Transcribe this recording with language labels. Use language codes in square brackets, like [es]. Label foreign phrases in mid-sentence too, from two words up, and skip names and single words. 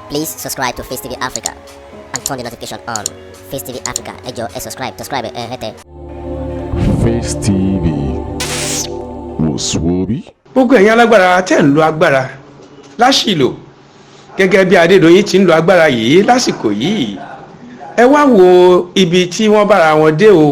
[en] Please subscribe to Facetv Africa and turn the notification on. Facetv Africa, [yo] ẹ jọ̀ọ́, subscribe, hete. [en] Facetv was Swoby. [yo] Gbogbo ẹ̀yin alágbára tẹ́ ń lo agbára láṣìlò gẹ́gẹ́ bí Adédoyin ti ń lo agbára yìí lásìkò yìí. Ẹ wá wo ibi tí wọ́n bára wọn dé o.